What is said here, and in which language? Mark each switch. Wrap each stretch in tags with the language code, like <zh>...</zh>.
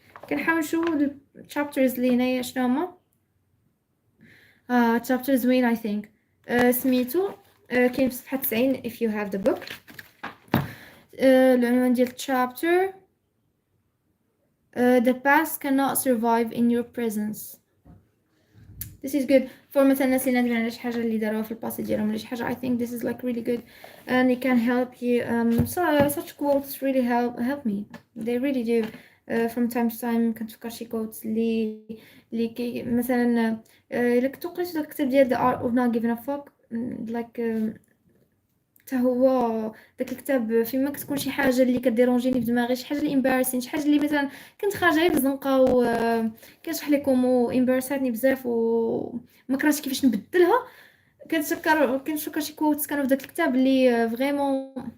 <ar>كنحاول نشوف الشابترز اللي هنايا شنو هما.</ar> <en>chapter</en> <ar>زوين</ar> <en>I think.</en> <ar>سميتو كاين في صفحه</ar> <en>90 if you have the book. العنوان ديال chapter the past cannot survive in your presence. This is good for</en> <ar>مثلا الناس اللي نادمين على شي حاجه</ar> <en>اللي داروها في الباسي ديالهم ولا شي حاجه. I think this is like really good and it can help you. Such quotes really help me, they really do. From time to time</en> <ar>كنتفكر شي quotes اللي كي مثلا الا كنت قريت داك الكتاب ديال The Art of Not Giving a Fuck</ar> <en>like</en> <ar>حتى هو داك الكتاب فيما كتكون شي حاجه اللي كديرونجيني في دماغي، شي حاجه اللي امبارسين، شي حاجه اللي مثلا كنت خارجه غير في الزنقه وكنشرح لكم وامبارساتني بزاف وما كرهتش كيفاش نبدلها، كنتفكر شي كوتس كانوا في داك الكتاب اللي فريمون</ar>